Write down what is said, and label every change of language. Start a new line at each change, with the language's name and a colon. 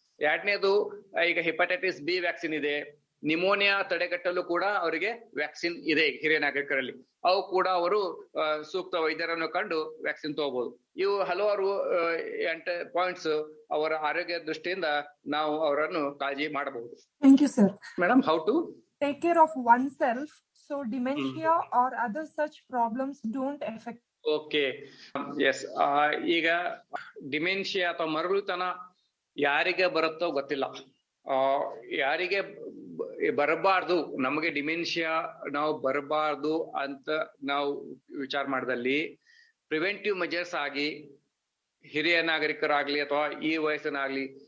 Kannada: 2ನೇದು ಈಗ hepatitis B vaccine ಇದೆ. Pneumonia ತಡೆಗಟ್ಟಲು ಕೂಡ ಅವರಿಗೆ ವ್ಯಾಕ್ಸಿನ್ ಇದೆ ಹಿರಿಯ ನಾಗರಿಕರಲ್ಲಿ. ಅವು ಕೂಡ ಅವರು ಸೂಕ್ತ ವೈದ್ಯರನ್ನು ಕಂಡು ವ್ಯಾಕ್ಸಿನ್ ತಗೋಬಹುದು. ಇವು ಹಲವಾರು ಪಾಯಿಂಟ್ಸ್ ಅವರ ಆರೋಗ್ಯ ದೃಷ್ಟಿಯಿಂದ ನಾವು ಅವರನ್ನು ಕಾಳಜಿ ಮಾಡಬಹುದು.
English: Thank you, sir. Madam, how to take care of oneself so dementia or other such problems don't affect. Okay, yes.
Kannada: ಈಗ ಡಿಮೆನ್ಷಿಯಾ ಅಥವಾ ಮರಳುತನ ಯಾರಿಗೆ ಬರುತ್ತೋ ಗೊತ್ತಿಲ್ಲ. ಯಾರಿಗೆ ಬರಬಾರ್ದು, ನಮಗೆ ಡಿಮೆನ್ಷಿಯಾ ನಾವು ಬರಬಾರ್ದು ಅಂತ ನಾವು ವಿಚಾರ ಮಾಡಿದಲ್ಲಿ
English: preventive measures
Kannada: ಆಗಿ ಹಿರಿಯ ನಾಗರಿಕರಾಗ್ಲಿ ಅಥವಾ ಈ ವಯಸ್ಸನ್ನಾಗ್ಲಿ